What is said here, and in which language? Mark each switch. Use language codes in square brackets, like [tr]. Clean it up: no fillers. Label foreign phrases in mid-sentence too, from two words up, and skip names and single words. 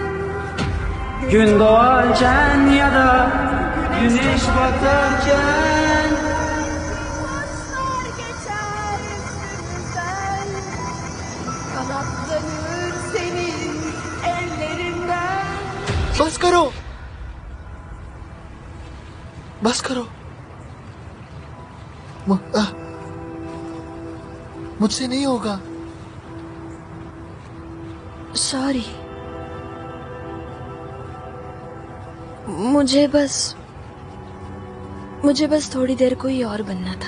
[tr] Gün doğarken ya da güneş batarken. Kuşlar geçer üstümüzden, kanatlanır senin ellerinden. [hi] बस करो, बस करो। मुझसे नहीं होगा। सॉरी, मुझे बस थोड़ी देर कोई और बनना था।